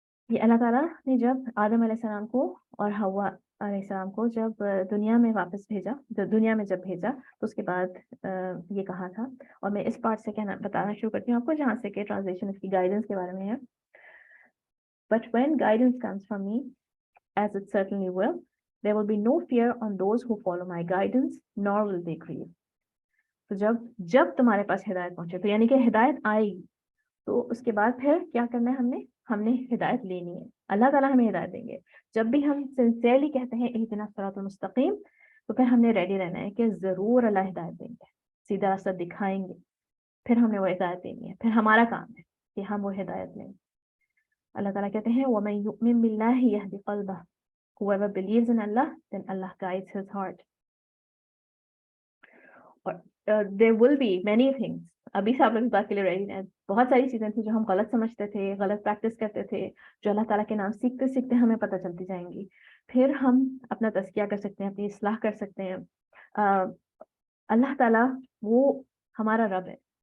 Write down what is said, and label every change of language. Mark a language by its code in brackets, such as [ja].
[ur] یہ اللہ تعالیٰ نے جب آدم علیہ السلام کو اور حوا علیہ السلام کو جب دنیا میں واپس بھیجا, دنیا میں جب بھیجا تو اس کے بعد یہ کہا تھا, اور میں اس پارٹ سے بتانا شروع کرتی ہوں آپ کو جہاں سے کہ ٹرانسلیشن اس کی گائیڈنس کے بارے میں ہے. [en] But when guidance comes from me, as it certainly will, there will be no fear on those who follow my guidance, nor will they grieve. [ur] تو جب تمہارے پاس ہدایت پہنچے, تو یعنی کہ ہدایت آئے گی, تو اس کے بعد پھر کیا کرنا ہے, ہم نے ہدایت لینی ہے. اللہ تعالیٰ ہمیں ہدایت دیں گے. جب بھی ہم سنسیئرلی کہتے ہیں [ar] اہدنا الصراط المستقیم, [ur] تو پھر ہم نے ریڈی رہنا ہے کہ ضرور اللہ ہدایت دیں گے, سیدھا راستہ دکھائیں گے. پھر ہم نے وہ ہدایت دینی ہے, پھر ہمارا کام ہے کہ ہم وہ ہدایت لیں. اللہ تعالیٰ کہتے ہیں [ar] وَمَن يُؤْمِن بِاللَّهِ يَهْدِ قَلْبَهُ. [en] Whoever believes in Allah, then Allah guides his heart. [ur] اور [en] there will be many things. [ur] ابھی سے آپ لوگ اس بات کے لیے ریڈی ہیں. بہت ساری چیزیں تھیں جو ہم غلط سمجھتے تھے, غلط پریکٹس کرتے تھے, جو اللہ تعالیٰ کے نام سیکھتے سیکھتے ہمیں پتہ چلتی جائیں گی. پھر ہم اپنا تزکیہ کر سکتے ہیں, اپنی اصلاح کر سکتے ہیں. اللہ تعالیٰ وہ ہمارا رب ہے.